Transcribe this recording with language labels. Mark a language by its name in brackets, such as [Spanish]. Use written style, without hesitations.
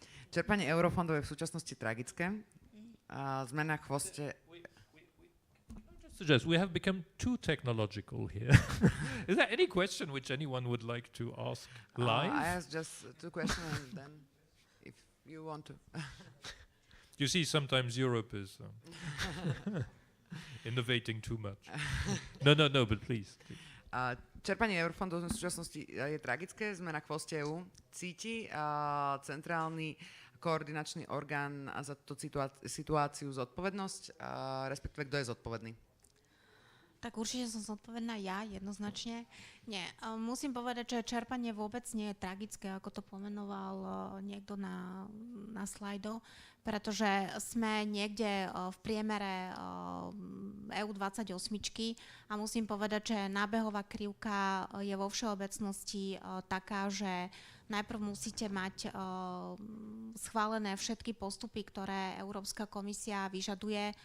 [Slovak] Čerpanie eurofondov je v súčasnosti tragické. Sme na chvoste... [English] Suggest we have become too technological here. Is there any question which anyone would like to ask live? I asked just two questions and then if you want to. You see, sometimes Europe is innovating too much. No, but please. [Slovak] Čerpanie eurofondov v súčasnosti je tragické, sme na chvoste EU. Cíti centrálny koordinačný orgán za túto situáciu zodpovednosť, respektíve kto je zodpovedný? Tak určite som zodpovedná ja, jednoznačne. Nie, musím povedať, že čerpanie vôbec nie je tragické, ako to pomenoval niekto na slajdo, pretože sme niekde v priemere EU28 a musím povedať, že nábehová krivka je vo všeobecnosti taká, že najprv musíte mať schválené všetky postupy, ktoré Európska komisia vyžaduje.